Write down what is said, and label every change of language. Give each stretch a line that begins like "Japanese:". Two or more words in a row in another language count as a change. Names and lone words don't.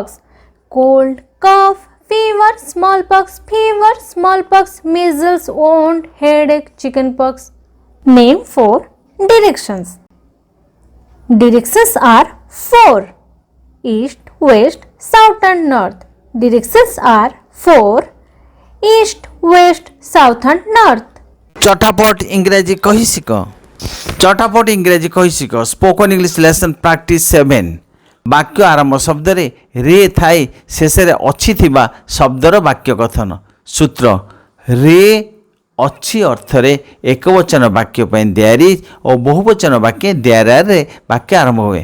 English: Cold, cough, fever, smallpox, measles, wound, headache, chickenpox. Name 4 directions. Directions are 4. East, west, south and north. Directions are 4. East, west, south and north.
Odia: ଚଟାପଟ ଇଂରାଜୀ କହି ଶିଖ। ଚଟାପଟ ଇଂରାଜୀ କହି ଶିଖ।
English: spoken English lesson practice 7।
Odia: ବାକ୍ୟ ଆରମ୍ଭ ଶବ୍ଦରେ ରେ ଥାଇ ଶେଷରେ ଅଛି ଥିବା ଶବ୍ଦର ବାକ୍ୟ କଥନ। ସୂତ୍ର ରେ ଅଛି ଅର୍ଥରେ ଏକବଚନ ବାକ୍ୟ ପାଇଁ ଦେୟାର ଓ ବହୁବଚନ ବାକ୍ୟ ଦେୟାରରେ ବାକ୍ୟ ଆରମ୍ଭ ହୁଏ।